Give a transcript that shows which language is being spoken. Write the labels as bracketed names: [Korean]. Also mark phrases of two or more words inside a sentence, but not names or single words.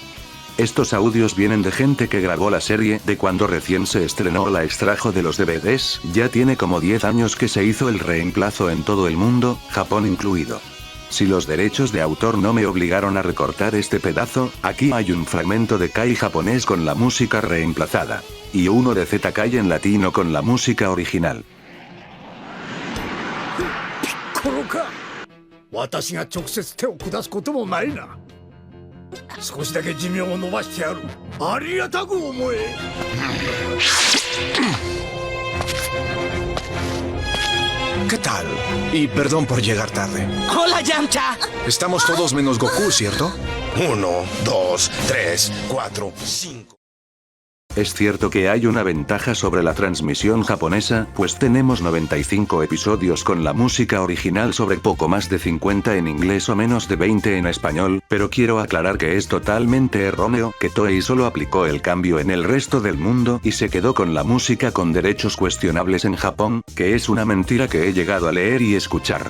[Spanish] Estos audios vienen de gente que grabó la serie de cuando recién se estrenó o la extrajo de los DVDs, ya tiene como 10 años que se hizo el reemplazo en todo el mundo, Japón incluido. Si los derechos de autor no me obligaron a recortar este pedazo, aquí hay un fragmento de Kai japonés con la música reemplazada. Y uno de Z Kai en latino con la música original. [Japanese] このか私が直接手を下すこともないな少しだけ寿命を延ばしてやるありがたく思え [Spanish] ¿Qué tal? Y perdón por llegar tarde. Hola, Yamcha. Estamos todos menos Goku, ¿cierto? 1, 2, 3, 4, 5. Es cierto que hay una ventaja sobre la transmisión japonesa, pues tenemos 95 episodios con la música original sobre poco más de 50 en inglés o menos de 20 en español, pero quiero aclarar que es totalmente erróneo que Toei solo aplicó el cambio en el resto del mundo y se quedó con la música con derechos cuestionables en Japón, que es una mentira que he llegado a leer y escuchar.